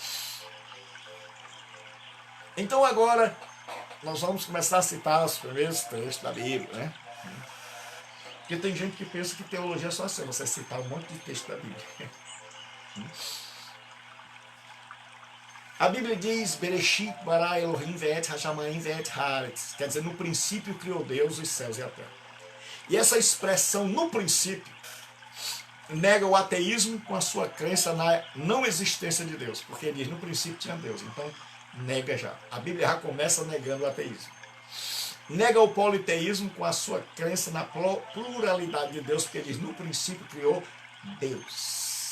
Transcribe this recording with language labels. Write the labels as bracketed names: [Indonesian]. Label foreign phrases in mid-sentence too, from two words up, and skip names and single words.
[Portuguese] Então agora nós vamos começar a citar os primeiros textos da Bíblia, né? Porque tem gente que pensa que teologia é só assim, você citar um monte de texto da Bíblia. A Bíblia diz, [Hebrew] בראשית ברא אלוהים ואת השמים ואת הארץ. [Portuguese] Quer dizer, no princípio criou Deus os céus e a terra. E essa expressão, no princípio, nega o ateísmo com a sua crença na não existência de Deus. Porque ele diz, no princípio tinha Deus. Então, nega já. A Bíblia já começa negando o ateísmo. Nega o politeísmo com a sua crença na pluralidade de Deus, porque diz, no princípio criou Deus.